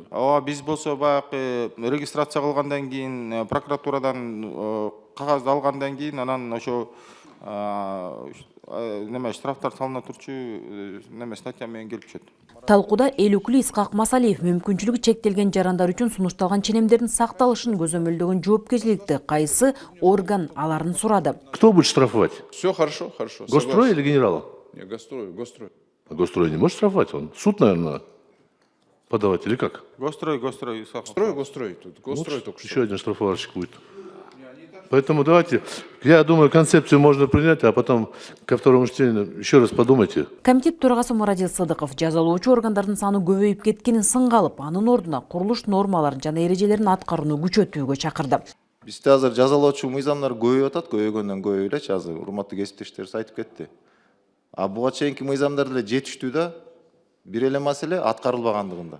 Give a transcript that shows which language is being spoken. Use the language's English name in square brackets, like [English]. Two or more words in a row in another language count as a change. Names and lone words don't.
[Kyrgyz] Ооба, биз болсо баягы регистрация кылгандан кийин, прокуратурадан кагазды алгандан кийин, анан ошо неме штрафтар салына турчу неме статья менен келип түшөт. Талкууда эл өкүлү Исхак Масалиев мүмкүнчүлүгү чектелген жарандар үчүн сунушталган ченемдердин сакталышын көзөмөлдөгөн жоопкерчиликти кайсы орган аларын сурады. [Russian] Кто будет штрафовать? Все хорошо, хорошо. Госстрой или генерал? Нет, Госстрой. Госстрой не может штрафовать, он суд, наверное, подавать или как? Госстрой. Госстрой тут. Госстрой только что. Еще один штрафовальщик будет. Поэтому давайте, я думаю, концепцию можно принять, а потом ко второму чтению еще раз подумайте. [Kyrgyz] Комитет төрагасы Мурадил Сыдыков жазалоочу органдардын саны көбөйүп кеткенин сынга алып, анын ордуна курулуш нормаларын жана эрежелерин аткарууну күчөтүүгө чакырды. Бизде азыр жазалоочу мыйзамдар көбөйүп атат, көбөйгөндөн көбөйүп элечи, азыр урматтуу кесиптештерибиз айтып кетти. А буга чейинки мыйзамдар деле жетиштүү да, бир эле маселе аткарылбагандыгында.